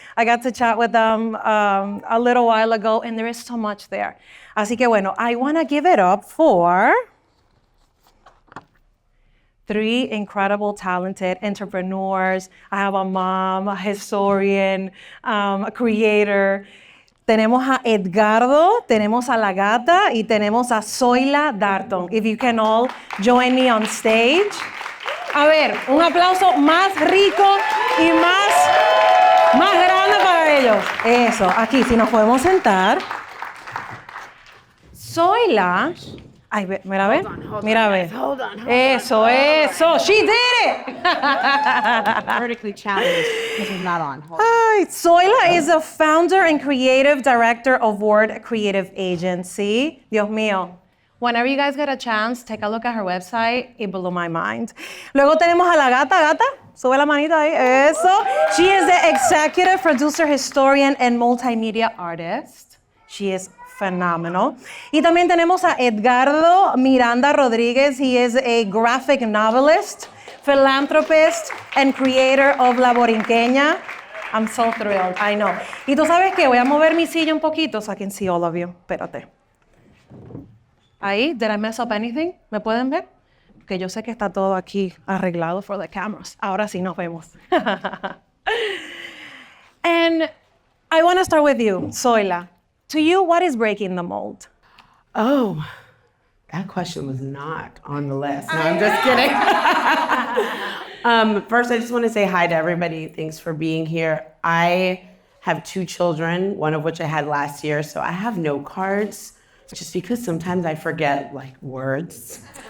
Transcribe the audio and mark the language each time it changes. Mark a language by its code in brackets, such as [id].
[en] I got to chat with them a little while ago, and there is so much there. [es] Así que bueno, [en] I wanna give it up for three incredible, talented entrepreneurs. I have a mom, a historian, a creator. [es] Tenemos a Edgardo, tenemos a La Gata, y tenemos a Zoila Darton. [en] If you can all join me on stage. [es] A ver, un aplauso más rico y más grande para ellos. Eso, aquí, si nos podemos sentar. Zoila. Ay, mira, ve. Mira, ve. [en] Hold on. [es] Eso. [en] She did it. Vertically challenged. This is not on. Hi. Zoila is a founder and creative director of Word Creative Agency. [es] Dios mío. [en] Whenever you guys get a chance, take a look at her website. It blew my mind. [es] Luego tenemos a La Gata. Gata, sube la manita ahí. Eso. [en] She is the executive producer, historian, and multimedia artist. She is phenomenal. [es] Y también tenemos a Edgardo Miranda Rodríguez. [en] He is a graphic novelist, philanthropist, and creator of La Borinqueña. I'm so thrilled, I know. [es] Y tú sabes qué, voy a mover mi silla un poquito [en] so I can see all of you. [es] Espérate. Ahí, [en] did I mess up anything? [es] ¿Me pueden ver? Que yo sé que está todo aquí arreglado [en] for the cameras. [es] Ahora sí nos vemos. [en] And I want to start with you, Zoila. To you, what is breaking the mold? Oh, that question was not on the list. No, I'm just kidding. First, I just want to say hi to everybody. Thanks for being here. I have 2 children, one of which I had last year, so I have note cards, just because sometimes I forget like words.